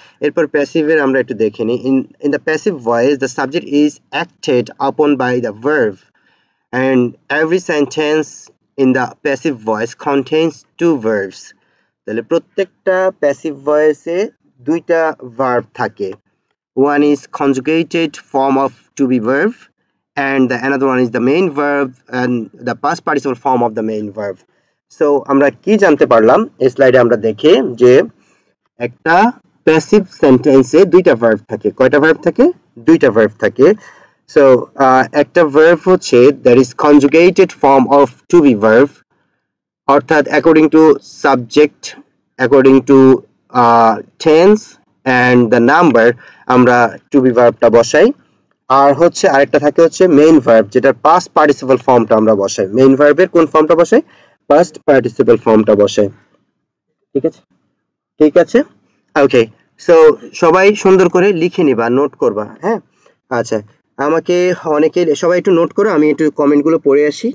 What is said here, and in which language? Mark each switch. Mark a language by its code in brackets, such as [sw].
[bn] এরপর প্যাসিভের আমরা একটু দেখে নিই। [en] In the passive voice the subject is acted upon by the verb and every sentence in the passive voice contains two verbs. [bn] তাহলে প্রত্যেকটা প্যাসিভ ভয়েসে দুইটা ভার্ব থাকে। [en] One is conjugated form of to be verb and the another one is the main verb and the past participle form of the main verb. [bn] So আমরা কি জানতে পারলাম এই স্লাইডে আমরা দেখে, যে একটা প্যাসিভ সেন্টেন্সে দুইটা ভার্ব থাকে। কয়টা ভার্ব থাকে? দুইটা ভার্ব থাকে। [en] So একটা verb হচ্ছে that is conjugated form of to be verb, অর্থাৎ according to subject, according to tense and the number আমরা to be verb-টা বসাই। [bn] আর হচ্ছে আরেকটা থাকে হচ্ছে মেইন ভার্ব, যেটার past participle ফর্মটা আমরা বসাই। মেইন ভার্বের কোন ফর্মটা বসাই? past participle ফর্মটা বসাই। ঠিক আছে, ঠিক আছে, ওকে। সো সবাই সুন্দর করে লিখে নিবা, নোট করবা। হ্যাঁ, আচ্ছা, আমাকে অনেকে সবাই একটু নোট করো, আমি একটু কমেন্টগুলো পড়ে আসি।